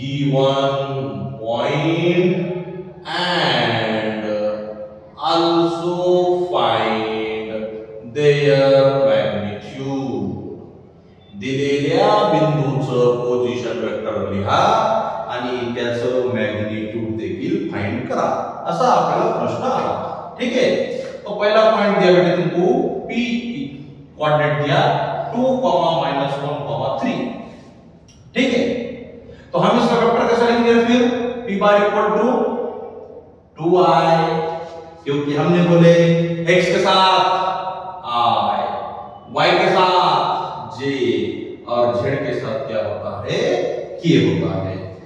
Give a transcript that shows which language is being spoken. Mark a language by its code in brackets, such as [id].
[en] one point and also find their magnitude. [mr] दिलेल्या बिंदूचं position vector लिहा आणि त्याचं मॅग्निट्यूड देखील फाइंड करा, असा आपल्याला प्रश्न आला. [hi] ठीक है, तो पहला पॉइंट दिया बेटे तुमको P कोऑर्डिनेट दिया 2, -1, 3. ठीक है, तो हम इसका वेक्टर कैसे लिखेंगे फिर P bar equal to 2i, क्योंकि हमने बोले x के साथ i, y के साथ j और z के साथ क्या होता है k होता है.